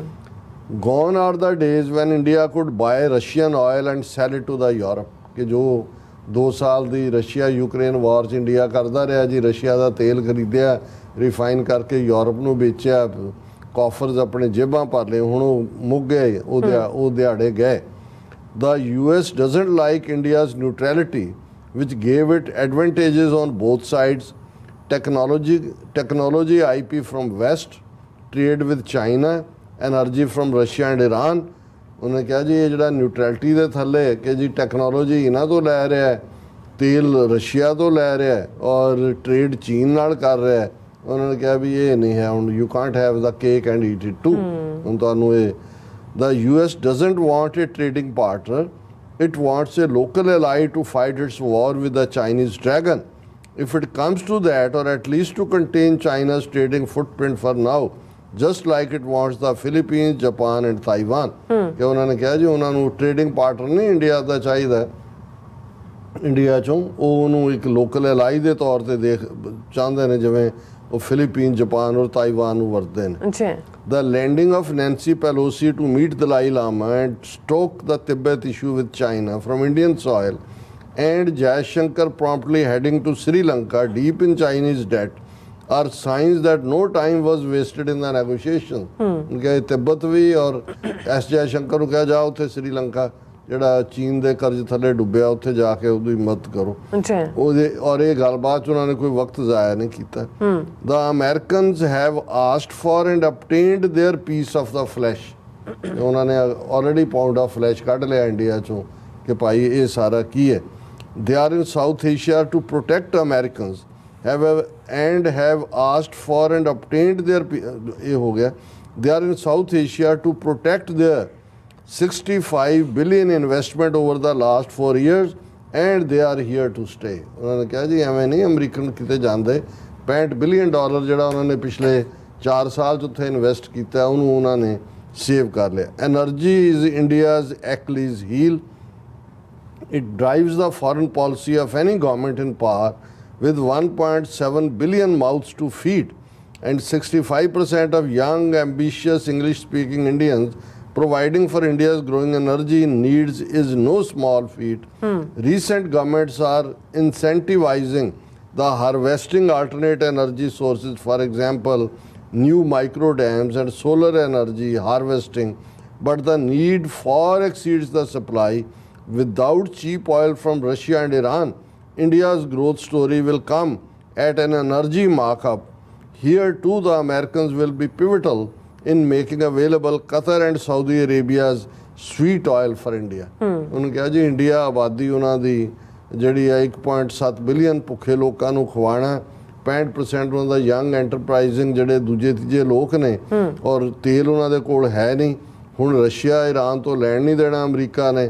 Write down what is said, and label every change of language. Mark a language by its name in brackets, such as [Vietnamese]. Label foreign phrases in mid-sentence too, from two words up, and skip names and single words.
[English] Gone are the days when India could buy Russian oil and sell it to the Europe, [Punjabi] ਕਿ ਜੋ 2 ਸਾਲ ਦੀ ਰਸ਼ੀਆ ਯੂਕਰੇਨ ਵਾਰ 'ਚ ਇੰਡੀਆ ਕਰਦਾ ਰਿਹਾ ਜੀ, ਰਸ਼ੀਆ ਦਾ ਤੇਲ ਖਰੀਦਿਆ, ਰਿਫਾਈਨ ਕਰਕੇ ਯੂਰਪ ਨੂੰ ਵੇਚਿਆ, ਕਾਫਰਸ ਆਪਣੇ ਜੇਬਾਂ ਭਰ ਲਏ, ਹੁਣ ਉਹ ਮੁੱਕ ਗਏ, ਉਹ ਦਿਹਾੜੇ ਗਏ। [English] The US doesn't like India's neutrality, which gave it advantages on both sides, technology IP from West, trade with China, energy from Russia and Iran. [Punjabi] ਉਹਨੇ ਕਿਹਾ ਜੀ ਇਹ ਜਿਹੜਾ ਨਿਊਟਰੈਲਿਟੀ ਦੇ ਥੱਲੇ ਕਿ ਜੀ ਟੈਕਨੋਲੋਜੀ ਇਹਨਾਂ ਤੋਂ ਲੈ ਰਿਹਾ ਹੈ, ਤੇਲ ਰਸ਼ੀਆ ਤੋਂ ਲੈ ਰਿਹਾ ਹੈ ਔਰ ਟ੍ਰੇਡ ਚੀਨ ਨਾਲ ਕਰ ਰਿਹਾ ਹੈ। ਉਹਨਾਂ ਨੇ ਕਿਹਾ ਵੀ ਇਹ ਨਹੀਂ ਹੈ, ਹੁਣ [English] you can't have the cake and eat it too. [Punjabi] ਹੁਣ ਤੁਹਾਨੂੰ ਇਹ [English] the US doesn't want a trading partner, it wants a local ally to fight its war with the Chinese dragon. If it comes to that, or at least to contain China's trading footprint for now, just like it wants the Philippines, Japan and Taiwan. [Punjabi] ਕਿ ਉਹਨਾਂ ਨੇ ਕਿਹਾ ਜੀ ਉਹਨਾਂ ਨੂੰ [English] trading partner [Punjabi] ਨਹੀਂ ਇੰਡੀਆ ਦਾ ਚਾਹੀਦਾ, ਇੰਡੀਆ 'ਚੋਂ ਉਹ ਉਹਨੂੰ ਇੱਕ [English] local ally [Punjabi] ਦੇ ਤੌਰ ਤੇ ਚਾਹੁੰਦੇ ਨੇ, ਜਿਵੇਂ ਉਹ ਫਿਲੀਪੀਨ, ਜਾਪਾਨ ਔਰ ਤਾਈਵਾਨ ਨੂੰ ਵਰਤਦੇ ਨੇ। [English] The landing of Nancy Pelosi to meet Dalai Lama and stoke the Tibet issue with China from Indian soil, and Jaishankar promptly heading to Sri Lanka deep in Chinese debt are signs that no time was wasted in the negotiation. [Hindi] उनके तिब्बत भी और [Punjabi] S Jaishankar ਨੂੰ ਕਿਹਾ ਜਾ ਉੱਥੇ ਸ੍ਰੀ ਲੰਕਾ ਜਿਹੜਾ ਚੀਨ ਦੇ ਕਰਜ਼ ਥੱਲੇ ਡੁੱਬਿਆ, ਉੱਥੇ ਜਾ ਕੇ ਉਹਦੀ ਮਦਦ ਕਰੋ। ਉਹਦੇ ਔਰ ਇਹ ਗੱਲਬਾਤ 'ਚ ਉਹਨਾਂ ਨੇ ਕੋਈ ਵਕਤ ਜ਼ਾਇਆ ਨਹੀਂ ਕੀਤਾ। [English] The Americans have asked for and obtained their piece of the flesh. [Punjabi] ਉਹਨਾਂ ਨੇ [English] already pound of flesh [Punjabi] ਕੱਢ ਲਿਆ ਇੰਡੀਆ 'ਚੋਂ ਕਿ ਭਾਈ ਇਹ ਸਾਰਾ ਕੀ ਹੈ। [English] They are in South Asia to protect Americans have asked for and obtained their [Punjabi] ਇਹ ਹੋ ਗਿਆ। [English] They are in South Asia to protect their 65 billion investment over the last 4 years and they are here to stay. [Punjabi] ਉਹਨਾਂ ਨੇ ਕਿਹਾ ਜੀ ਐਵੇਂ ਨਹੀਂ ਅਮਰੀਕਨ ਕਿਤੇ ਜਾਂਦੇ, $65 ਬਿਲੀਅਨ ਜਿਹੜਾ ਉਹਨਾਂ ਨੇ ਪਿਛਲੇ 4 ਸਾਲ 'ਚ ਉੱਥੇ ਇਨਵੈਸਟ ਕੀਤਾ ਉਹਨੂੰ ਉਹਨਾਂ ਨੇ ਸੇਵ ਕਰ ਲਿਆ। [English] energy is India's Achilles heel, it drives the foreign policy of any government in power with 1.7 billion mouths to feed and 65% of young ambitious English speaking Indians providing for India's growing energy needs is no small feat. Recent governments are incentivizing the harvesting alternate energy sources, for example new micro dams and solar energy harvesting, but the need far exceeds the supply. Without cheap oil from Russia and Iran, India's growth story will come at an energy markup. Here too the Americans will be pivotal in making available Qatar and Saudi Arabia's sweet oil for India. [Punjabi] ਉਹਨੂੰ ਕਿਹਾ ਜੀ ਇੰਡੀਆ ਆਬਾਦੀ ਉਹਨਾਂ ਦੀ ਜਿਹੜੀ ਹੈ 1.7 ਬਿਲੀਅਨ ਭੁੱਖੇ ਲੋਕਾਂ ਨੂੰ ਖਵਾਉਣਾ, 65% ਉਹਨਾਂ ਦਾ [English] young enterprising [Punjabi] ਜਿਹੜੇ ਦੂਜੇ ਤੀਜੇ ਲੋਕ ਨੇ ਔਰ ਤੇਲ ਉਹਨਾਂ ਦੇ ਕੋਲ ਹੈ ਨਹੀਂ। ਹੁਣ ਰਸ਼ੀਆ ਈਰਾਨ ਤੋਂ ਲੈਣ ਨਹੀਂ ਦੇਣਾ ਅਮਰੀਕਾ ਨੇ।